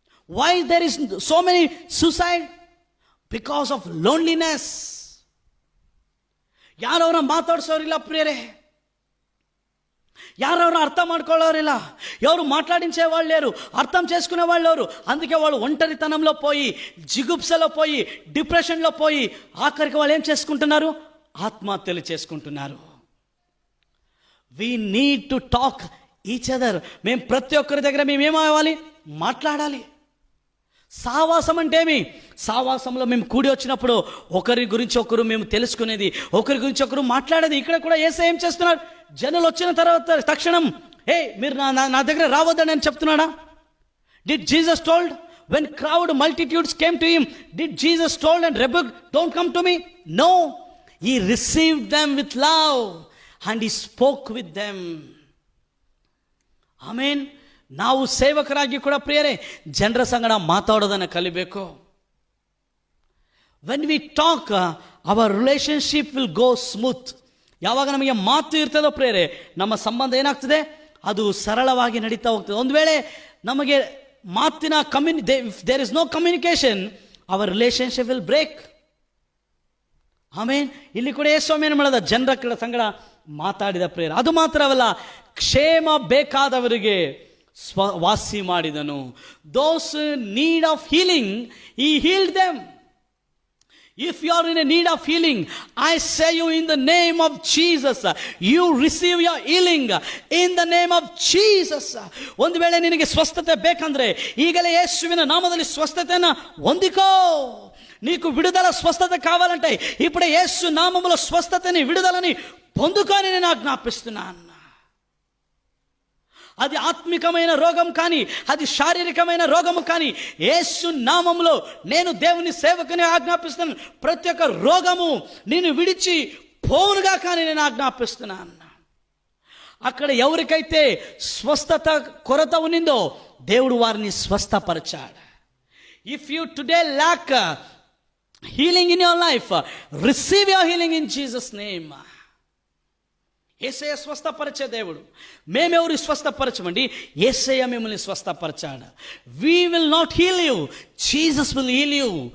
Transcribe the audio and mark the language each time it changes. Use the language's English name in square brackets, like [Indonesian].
[English] Why there is so many suicide? Because of loneliness. [Kannada] ಯಾರವ್ರನ್ನ ಮಾತಾಡ್ಸೋರಿಲ್ಲ ಪ್ರಿಯರೇ, [Telugu] యారెవరు అర్థం చేసుకోలేరిల్ల, ఎవరు మాట్లాడించే వాళ్ళు లేరు, అర్థం చేసుకునే వాళ్ళు లేరు. అందుకే వాళ్ళు ఒంటరితనంలో పోయి, జిగుప్సలో పోయి, డిప్రెషన్లో పోయి, ఆఖరికి వాళ్ళు ఏం చేసుకుంటున్నారు? ఆత్మహత్యలు చేసుకుంటున్నారు. [English] We need to talk each other. [Telugu] మేము ప్రతి ఒక్కరి దగ్గర మేము ఏమవ్వాలి? మాట్లాడాలి. సావాసం అంటే ఏమి? సావాసంలో మేము కూడి వచ్చినప్పుడు ఒకరి గురించి ఒకరు మేము తెలుసుకునేది, ఒకరి గురించి ఒకరు మాట్లాడేది. ఇక్కడ కూడా యేసయ్య ఏం చేస్తున్నారు? జనులు వచ్చిన తర్వాత తక్షణం హే మీరు నా దగ్గర రావద్దని అని చెప్తున్నాడా? [English] Did Jesus told when crowd multitudes came to him, did Jesus told and rebuked, don't come to me? No, he received them with love. and he spoke with them. [Kannada] ಆಮೇನ್. ನಾವು ಸೇವಕರಾಗಿ ಕೂಡ ಪ್ರಿಯರೇ ಜನರ ಸಂಗಡ ಮಾತಾಡೋದನ್ನು ಕಲಿಬೇಕು. [English] When we talk our relationship will go smooth. [Kannada] ಯಾವಾಗ ನಮಗೆ ಮಾತು ಇರ್ತದೋ ಪ್ರಿಯರೇ ನಮ್ಮ ಸಂಬಂಧ ಏನಾಗ್ತದೆ, ಅದು ಸರಳವಾಗಿ ನಡೀತಾ ಹೋಗ್ತದೆ. ಒಂದು ವೇಳೆ ನಮಗೆ ಮಾತಿನ [English] There is no communication, our relationship will break. Amen. [Kannada] ಇಲ್ಲಿ ಕೂಡ ಯೇಸು ಏನು ಮಾಡೋದ, ಜನರ ಸಂಗಡ ಮಾತಾಡಿದ ಪ್ರೇಯರ್. ಅದು ಮಾತ್ರವಲ್ಲ, ಕ್ಷೇಮ ಬೇಕಾದವರಿಗೆ ವಾಸಿ ಮಾಡಿದನು. [English] Those need of healing he healed them. If you are in a need of healing, I say you in the name of Jesus, you receive your healing in the name of Jesus. [Kannada] ಒಂದು ವೇಳೆ ನಿನಗೆ ಸ್ವಸ್ಥತೆ ಬೇಕಂದ್ರೆ ಈಗಲೇ ಯೇಸುವಿನ ನಾಮದಲ್ಲಿ ಸ್ವಸ್ಥತೆಯನ್ನು ಹೊಂದಿಕೋ. [Telugu] నీకు విడుదల స్వస్థత కావాలంటే ఇప్పుడే యేసు నామములో స్వస్థతని విడుదలని పొందుకొని నేను ఆజ్ఞాపిస్తున్నాను. అది ఆత్మికమైన రోగం కానీ, అది శారీరకమైన రోగము కానీ, యేసు నామములో నేను దేవుని సేవకుని ఆజ్ఞాపిస్తున్నాను. ప్రతి ఒక్క రోగము నేను విడిచి పోవునుగా కానీ నేను ఆజ్ఞాపిస్తున్నాను. అక్కడ ఎవరికైతే స్వస్థత కొరత ఉన్నిందో దేవుడు వారిని స్వస్థపరిచాడు. [English] If you today lack healing in your life, receive your healing in Jesus name. [Telugu] యేసయ్య స్వస్థపరిచే దేవుడు. మేమెవరు స్వస్థపరచమండి, యేసయ్య మిమ్మల్ని స్వస్థపరచాడు. [English] we will not heal you, Jesus will heal you.